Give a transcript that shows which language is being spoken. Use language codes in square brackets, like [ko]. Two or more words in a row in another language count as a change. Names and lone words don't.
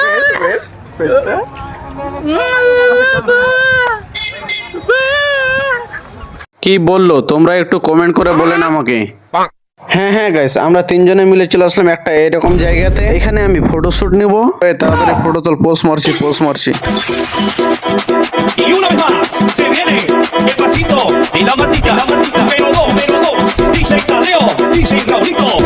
[bn] কি বললো তোমরা একটু কমেন্ট করে বলেন আমাকে। হ্যাঁ হ্যাঁ গাইস, আমরা তিনজনে মিলে চলে আসলাম একটা এরকম জায়গাতে। এখানে আমি ফটোশুট নিব। তাড়াতাড়ি ফটো তোল, পোস্ট মারছি। [es] Y una vez más se viene el pasito y la matica, pero dos, DJ Tadeo, DJ Raulito.